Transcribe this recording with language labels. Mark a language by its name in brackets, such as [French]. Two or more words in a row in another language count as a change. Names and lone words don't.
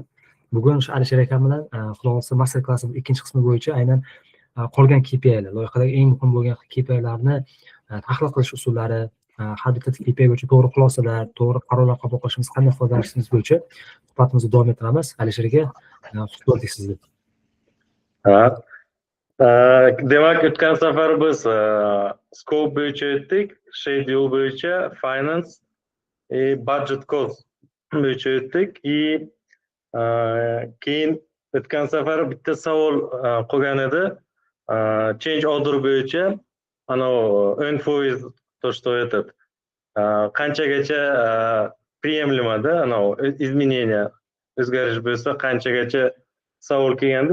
[Uzbek] Bugun o'sha Alisher akam bilan xudo xohlasa master klassimiz ikkinchi qismi bo'yicha aynan qolgan KPI'lar, loyihadagi eng muhim bo'lgan KPI'larni tahlil qilish usullari, har bitta KPI bo'yicha to'g'ri xulosalar, to'g'ri qarorlar qabul qilishimiz, qanday foydalanishimiz bo'yicha suhbatimizni davom ettiramiz. Alisher aka, xush ko'rdik sizni. Ha. Demak, o'tgan safar biz scope bo'yicha o'tdik, schedule bo'yicha, finance, [English] budget cost [Uzbek] bo'yicha o'tdik. Keyin o'tgan safar bitta savol qolgan edi. [English] Change order [Uzbek] bo'yicha, earn foiz [Russian] то, что этот [Uzbek] qanchagacha приемлемоda, изменение o'zgarish bo'lsa qanchagacha savol kelgandi.